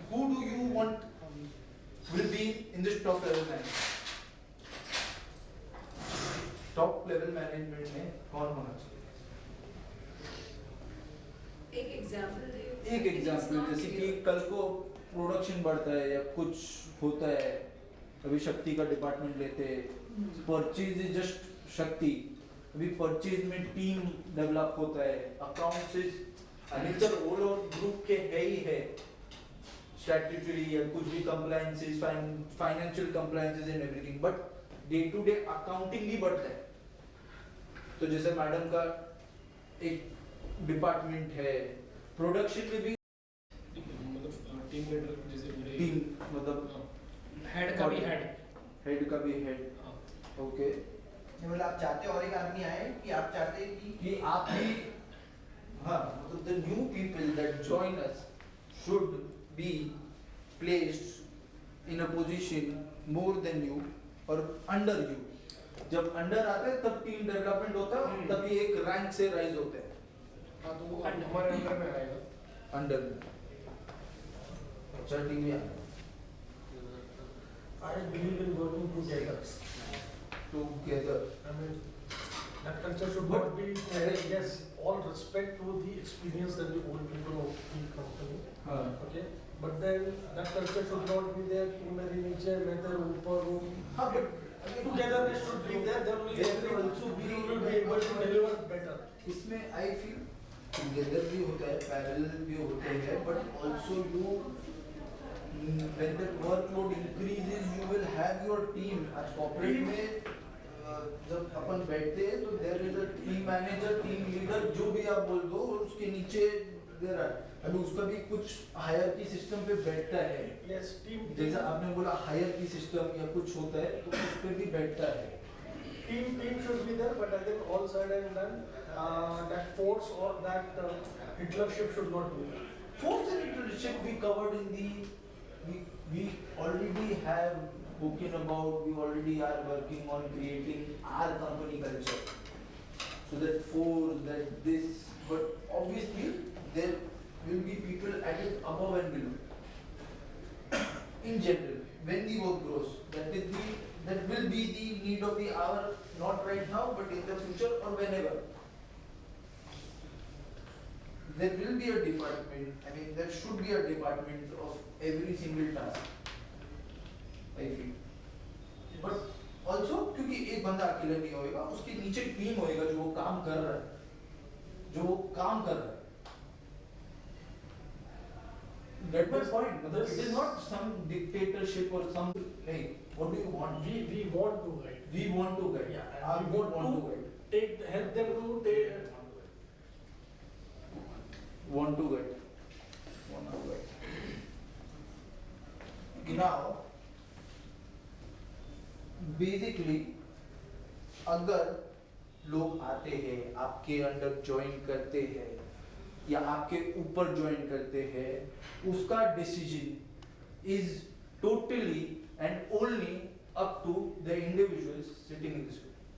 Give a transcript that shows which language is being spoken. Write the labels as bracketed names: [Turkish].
[English] Who do you want will be in this top level management? [Hindi] Top level management में कौन होना चाहिए? एक एग्जांपल दे। एक एग्जांपल जैसे कि कल को प्रोडक्शन बढ़ता है या कुछ होता है, अभी शक्ति का डिपार्टमेंट लेते हैं, [English] purchase is just [Hindi] शक्ति, अभी परचेज में टीम डेवलप होता है, accounts is Anil sir [English] all over group [Hindi] के है ही है, स्टैट्यूटरी या कुछ भी compliances, [English] financial compliances and everything, but day to day accounting [Hindi] भी बढ़ता है। तो जैसे मैडम का एक डिपार्टमेंट है, प्रोडक्शन में भी मतलब टीम लीडर जैसे टीम मतलब हेड का भी हेड ओके। मतलब आप चाहते हो और एक आदमी आए कि आप चाहते हैं कि आप भी हाँ मतलब [English] the new people that join us should be placed in a position more than you [Hindi] और [English] under you। [Hindi] जब अंडर आते हैं तब टीम डेवलपमेंट होता है, तभी एक रैंक से राइज होते हैं। हाँ तो वो हमारे अंदर में आएगा, अंडर में अच्छा टीम में [English] I believe in working together. together। I mean, that culture should not be, yes, all respect to the experience that the old people of the company. [Hindi] हाँ [English] Okay, but then that culture should not be there. [Hindi] तू मेरे नीचे, मैं तेरे ऊपर हूँ. हाँ [English] but Togetherness should be there. Then we will also be able to deliver better. [Hindi] इसमें [English] I feel together [Hindi] भी होता है, [English] parallel [Hindi] भी होते हैं, [English] but also you when the workload increases you will have your team। [Hindi] आज corporate में जब अपन बैठते हैं तो [English] there is a team manager, team leader, [Hindi] जो भी आप बोल दो, उसके नीचे [English] there are [Hindi] अभी उसका भी कुछ हायरार्की सिस्टम पे बैठता है। [English] Yes, team. [Hindi] जैसा आपने बोला हायरार्की सिस्टम या कुछ होता है तो उस पे भी बैठता है। [English] Team should be there, but I think all said and done, that force or that Hitlership should not be there. Force and leadership we covered in the we already have spoken about. We already are working on creating our company culture. So that force, that this, but obviously there will be people at it above and below. In general, when the work grows, that will be the need of the hour, not right now, but in the future or whenever. There will be a department, I mean there should be a department of every single task, I feel. But also [Hindi] क्योंकि एक बंदा अकेला नहीं होएगा, उसके नीचे team होएगा जो वो काम कर रहा है, [English] Get my point. It is not some dictatorship or some like. What do you want? We want to guide. We want to guide. Yeah, and we want to help them to take. Want to guide. Now, basically, [Hindi] अगर लोग आते हैं, आपके under join करते हैं या आपके ऊपर ज्वाइन करते हैं, उसका decision [English] Is totally and only up to the individuals sitting in this room.